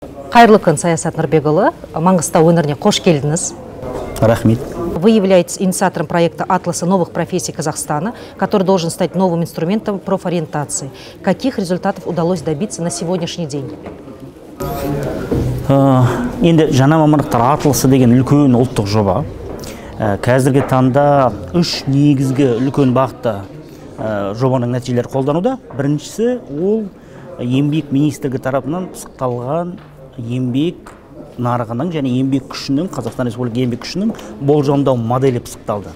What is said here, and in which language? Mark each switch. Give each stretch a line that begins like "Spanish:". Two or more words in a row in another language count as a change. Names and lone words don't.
Kazakh: Қайырлы күн, Саясат Нұрбекұлы. Маңғыстау өңіріне қош келдіңіз. Рахмет.
Russian: Вы являетесь инициатором проекта «Атласа новых профессий Казахстана», который должен стать новым инструментом профориентации. Каких результатов удалось добиться на сегодняшний день?
Kazakh: Енді жаңа мамандықтар атласы деген үлкен ұлттық жоба. Қазіргі таңда үш негізгі үлкен бағытта жобаның нәтижелері қолдануда. Біріншісі ол еңбек министрлігі тарапынан пысықталған еңбек нарығының және еңбек күшінің, Қазақстан Республикасы еңбек күшінің болжамдау моделі пысықталды.